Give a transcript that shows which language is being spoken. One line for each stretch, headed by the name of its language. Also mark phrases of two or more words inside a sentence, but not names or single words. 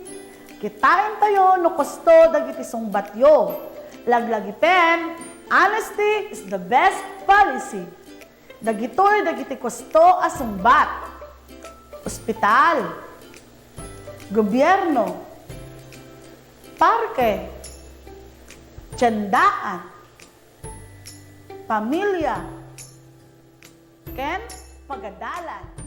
Iloko: Kitain tayo no kosto dagiti sungbatyo. Laglagiten,
English: honesty is the best policy.
Iloko: Dagitoy dagiti kosto a sungbat. Ospital, gobyerno, parke, tiyandaan, pamilya, ken pagadalan.